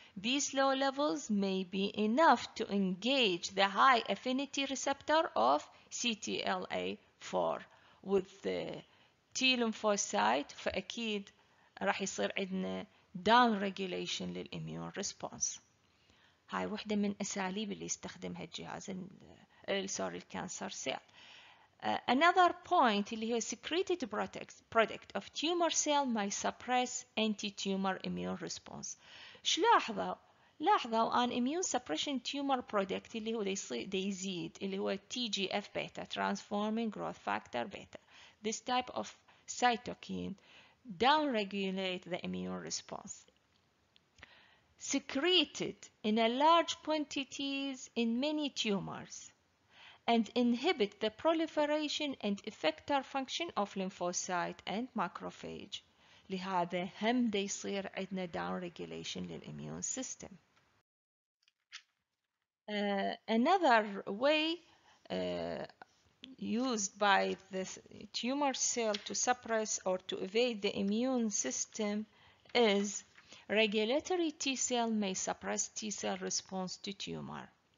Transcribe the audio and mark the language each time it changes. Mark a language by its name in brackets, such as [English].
[English] These low levels may be enough to engage the high affinity receptor of CTLA4 with the T lymphocyte [Arabic] فأكيد راح يصير عندنا [English] down regulation [Arabic] للإميون [English] response. [Arabic] هاي وحدة من أساليب اللي يستخدمها الجهاز الكانسر cell. [English] Another point [Arabic] اللي هي [English] secreted product of tumor cell may suppress anti-tumor immune response. [Arabic] شو لاحظوا لاحظوا [English] an immune suppression tumor product [Arabic] اللي هو دي يزيد اللي هو [English] TGF beta transforming growth factor beta. This type of cytokine downregulate the immune response. Secreted in a large quantities in many tumors and inhibit the proliferation and effector function of lymphocyte and macrophage. [Arabic] لهذا هم دا يصير عندنا [English] down regulation [Arabic] للimmune system. [English] Another way used by the tumor cell to suppress or to evade the immune system is regulatory T cell may suppress T cell response to tumor.